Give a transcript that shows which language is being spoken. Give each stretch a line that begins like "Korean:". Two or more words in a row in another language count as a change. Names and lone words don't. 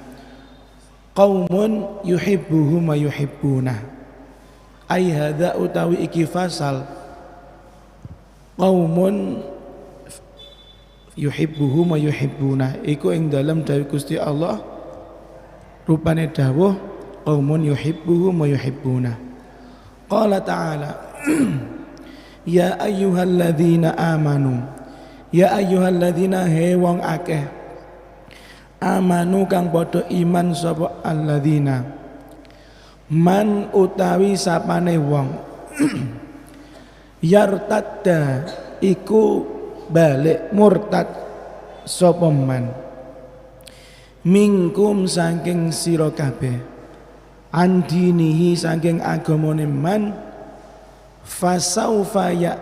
Arabic: قوم يحبهم ويحبونه. أي هذا
Javanese: utawi iki fasal.
Arabic: قوم يحبهم ويحبونه.
Javanese: Iku ing dalem dawuh Gusti Allah rupane dawuh
Arabic: قوم يحبهم ويحبونه. قال تعالى يا أيها الذين آمنوا، يا أيها الذين
Javanese: he wong akeh amanu kang padha iman sapa
Arabic: الذين من
Javanese: utawi sapane wong yartadda iku balik murtad sapa
Arabic: من منكم
Javanese: saking sira kabeh andinihi saking agamane
Arabic: من فسوف